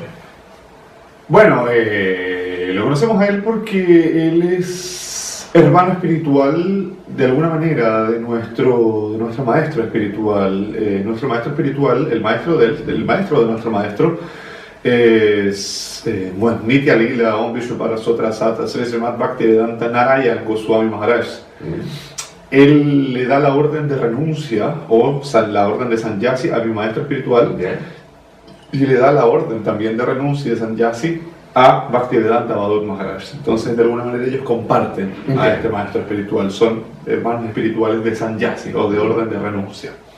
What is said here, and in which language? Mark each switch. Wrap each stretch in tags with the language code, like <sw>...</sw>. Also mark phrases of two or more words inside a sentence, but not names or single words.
<es>Bueno, lo conocemos a él porque él es hermano espiritual, de alguna manera, de nuestro maestro espiritual. Nuestro maestro espiritual, el maestro del maestro de nuestro maestro, es Nitya Lila Om Vishnupada Sotra Sata Sri Srimad Bhaktivedanta Narayan Goswami Maharaj. Él le da la orden de renuncia o la orden de sannyasi a mi maestro espiritual, y le da la orden también de renuncia de sannyasi a Bhaktivedanta Bhadur Maharaj. Entonces, de alguna manera, ellos comparten a este maestro espiritual, son hermanos espirituales de sannyasi o de orden de renuncia.</es>